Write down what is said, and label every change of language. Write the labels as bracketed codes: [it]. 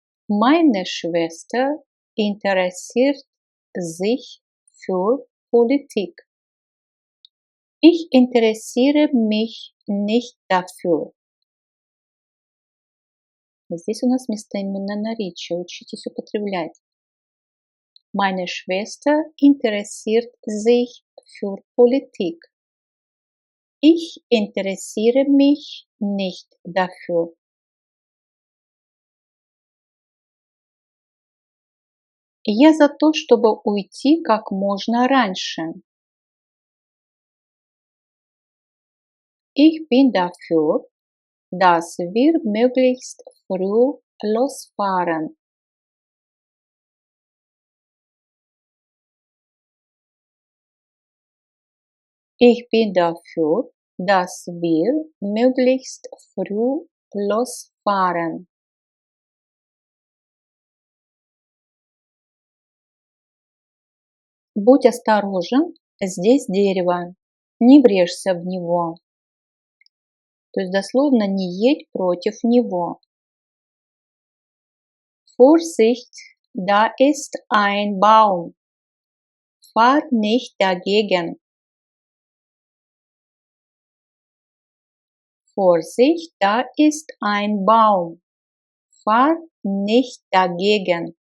[de] Meine Schwester interessiert sich für Politik. Ich interessiere mich nicht dafür. [ru] Здесь у нас местоименное наречие. Учитесь употреблять. [de] Meine Schwester interessiert sich für Politik. Ich interessiere mich nicht dafür. [ru] Я за то, чтобы уйти как можно раньше. [de] Ich bin dafür, dass wir möglichst früh losfahren. Ich bin dafür, dass wir möglichst früh losfahren. [ru] Будь осторожен, здесь дерево. Не врежься в него. То есть дословно не едь против него. [de] Vorsicht, da ist ein Baum. Fahr nicht dagegen. Vorsicht, da ist ein Baum. Fahr nicht dagegen.